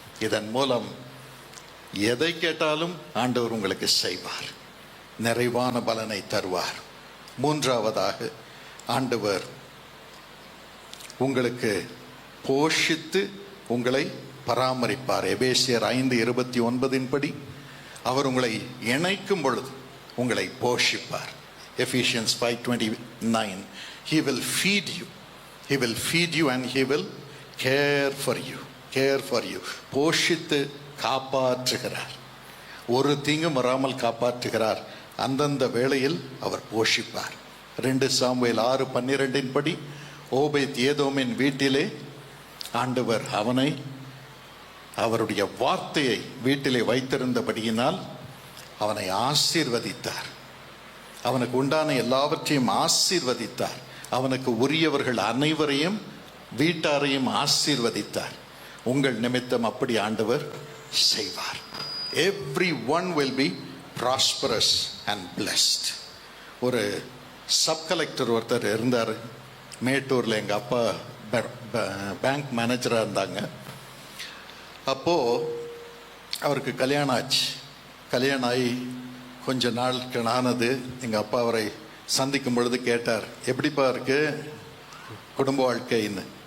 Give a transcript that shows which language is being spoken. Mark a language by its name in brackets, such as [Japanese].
[Tamil] இதன் மூலம் எதை கேட்டாலும் ஆண்டவர் உங்களுக்கு செய்வார், நிறைவான பலனை தருவார். 3ஆவதாக ஆண்டவர் உங்களுக்கு போஷித்து உங்களை பராமரிப்பார். எபேசியர் 5:29 படி அவர் உங்களை இணைக்கும் பொழுது உங்களை போஷிப்பார். [English] Ephesians 5:29 He will feed you. He will feed you and He will care for you. Care for you. [Tamil] போஷித்து காப்பாற்றுகிறார். ஒரு தீங்கும் வராமல் காப்பாற்றுகிறார். அந்தந்த வேளையில் அவர் போஷிப்பார். 2 சாமுவேல் 6:12 படி ஓபேத் ஏதோமின் வீட்டிலே ஆண்டவர் அவனை அவருடைய வார்த்தையை வீட்டிலே வைத்திருந்தபடியினால் அவனை ஆசீர்வதித்தார். அவனுக்கு உண்டான எல்லாவற்றையும் ஆசீர்வதித்தார். அவனுக்கு உரியவர்கள் அனைவரையும் வீட்டாரையும் ஆசீர்வதித்தார். உங்கள் நிமித்தம் அப்படி ஆண்டவர் செய்வார். [English] Everyone will be prosperous and blessed. [Tamil] ஒரு சப் கலெக்டர் ஒருத்தர் இருந்தார் மேட்டூரில். எங்கள் அப்பா பேங்க் மேனேஜராக இருந்தாங்க. அப்போது அவருக்கு கல்யாணம் ஆச்சு. கல்யாணம் ஆகி கொஞ்ச நாளுக்கு ஆனது எங்கள் அப்பா அவரை சந்திக்கும் பொழுது கேட்டார், எப்படிப்பா இருக்கு குடும்ப வாழ்க்கைன்னு.